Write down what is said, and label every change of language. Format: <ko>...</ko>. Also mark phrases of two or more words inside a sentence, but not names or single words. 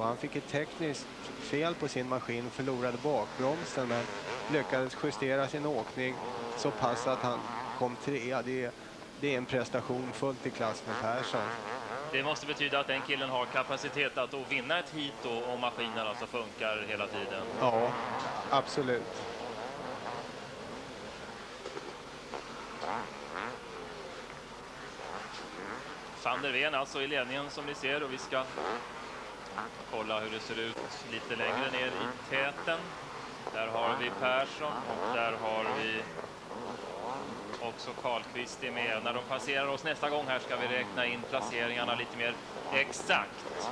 <sv>Han fick ett tekniskt fel på sin maskin, förlorade bakbromsen, men lyckades justera sin åkning så pass att han kom 3. Det är en prestation fullt i klass med Persson. Det måste betyda att den killen har kapacitet att vinna ett hit då, om maskinen alltså funkar hela tiden. Ja, absolut. Van der Ween alltså i ledningen som ni ser, och vi ska Kolla hur det ser ut lite längre ner i täten. Där har vi Persson och där har vi också Karlqvist är med. När de passerar oss nästa gång här ska vi räkna in placeringarna lite mer exakt.</sv>